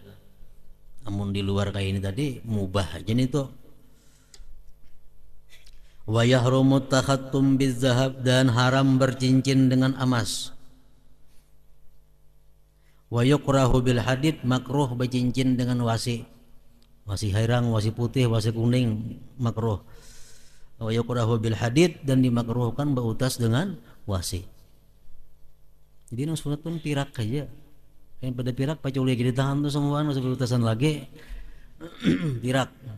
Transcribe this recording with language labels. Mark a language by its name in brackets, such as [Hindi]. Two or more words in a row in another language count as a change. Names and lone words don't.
[Banjar] Namun di luar kayak ini tadi mubah aja nih tuh. [Arabic] ويحرم التختم بالذهب, [Banjar] dan haram bercincin dengan emas. [Arabic] ويكره بالحديد, [Banjar] makruh bercincin dengan wasi. Wasi hairang, wasi putih, wasi kuning, makruh. [Arabic] ويكره بالحديد, [Banjar] dan dimakruhkan bautas dengan wasi. Jadi nang sunat pun pirak aja. Yang pada pirak paculi lagi ditahan tuh semua, masuk berutasan lagi. Pirak.